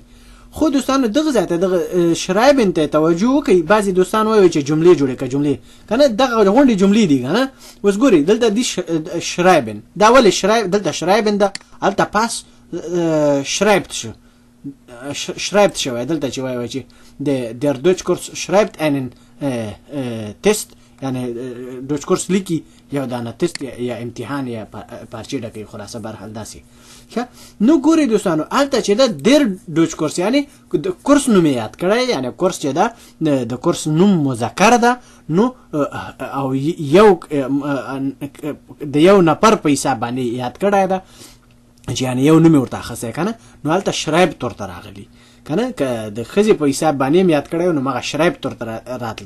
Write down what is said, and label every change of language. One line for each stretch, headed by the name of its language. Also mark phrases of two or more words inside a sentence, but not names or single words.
Pashto: خو دوستانو دغه ځای ته دغه شرایبن ته توجه وکړئ. بعضې دوستان وایي چې جملې جوړې کړه جملې کنه دغه غونډې جملې دي کنه. اوس ګورئ دلته دي شرایبن دا ولې دلته شرایبن ده هلته پاس شرایبت شو شرایبت شوی دلته چې وایي چې
German: der Deutschkurs schreibt einen Test
Pashto: یعنی Deutschkurs لیکي یو دانه تست یا امتحان یا پارچې ډکوي خلاصه برحال داسې. نو ګورئ دوستانو هلته چې ده
German: der Deutschkurs
Pashto: یعنی د کورس نوم یاد کړی یعنی کورس چې ده د کورس نوم مذکر ده نو او یو د یو نفر په حساب باندې یاد کړی ده چې یعنی یو نوم ورته اخیستی کنه نو هلته شرایبت ورته راغلي کنه که د ښځې په حساب باندې هم یاد کړی نو مغه شرایبت ورته راتله.